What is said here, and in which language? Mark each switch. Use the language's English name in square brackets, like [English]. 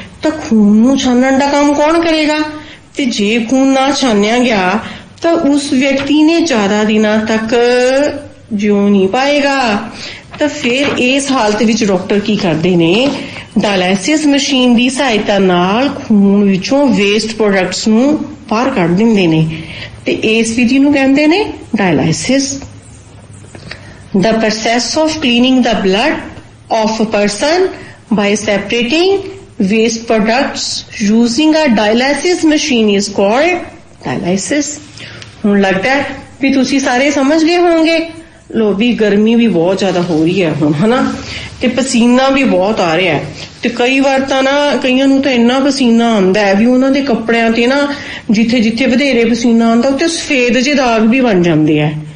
[Punjabi] ਤਾਂ ਖੂਨ ਨੂੰ ਛਾਨਣ ਦਾ ਕੰਮ ਕੌਣ ਕਰੇਗਾ? ਤੇ ਜੇ ਖੂਨ ਨਾ ਛਾਨਿਆ ਗਿਆ ਤਾਂ ਉਸ ਵਿਅਕਤੀ ਨੇ ਜ਼ਿਆਦਾ ਦਿਨਾਂ ਤੱਕ ਜਿਉ ਨਹੀਂ ਪਾਏਗਾ। ਤਾਂ ਫਿਰ ਇਸ ਹਾਲਤ ਵਿੱਚ ਡਾਕਟਰ ਕੀ ਕਰਦੇ ਨੇ? ਡਾਇਲਾਇਸਿਸ ਮਸ਼ੀਨ ਦੀ ਸਹਾਇਤਾ ਨਾਲ ਖੂਨ ਵਿੱਚੋਂ ਵੇਸਟ ਪ੍ਰੋਡਕਟਸ ਨੂੰ ਬਾਹਰ ਕੱਢ ਦਿੰਦੇ ਨੇ ਤੇ ਇਸ ਵਿਧੀ ਨੂੰ ਕਹਿੰਦੇ ਨੇ ਡਾਇਲਾਇਸਿਸ। [English] The process of cleaning the blood of a person by separating waste products using a dialysis machine is called dialysis। [Punjabi] ਹੁਣ ਲੱਗਦਾ ਹੈ ਵੀ ਤੁਸੀਂ ਸਾਰੇ ਸਮਝ ਗਏ ਹੋਵੋਗੇ। ਲੋ ਵੀ ਗਰਮੀ ਵੀ ਬਹੁਤ ਜ਼ਿਆਦਾ ਹੋ ਰਹੀ ਹੈ ਹੁਣ, ਹਨਾ, ਤੇ ਪਸੀਨਾ ਵੀ ਬਹੁਤ ਆ ਰਿਹਾ ਹੈ ਤੇ ਕਈ ਵਾਰ ਤਾਂ ਨਾ ਕਈਆਂ ਨੂੰ ਤਾਂ ਇੰਨਾ ਪਸੀਨਾ ਆਉਂਦਾ ਹੈ ਵੀ ਉਹਨਾਂ ਦੇ ਕੱਪੜਿਆਂ ਤੇ ਨਾ ਜਿੱਥੇ ਜਿੱਥੇ ਵਧੇਰੇ ਪਸੀਨਾ ਆਉਂਦਾ ਉੱਤੇ ਸਫੇਦ ਜਿਹੇ ਦਾਗ ਵੀ ਬਣ ਜਾਂਦੇ ਆ।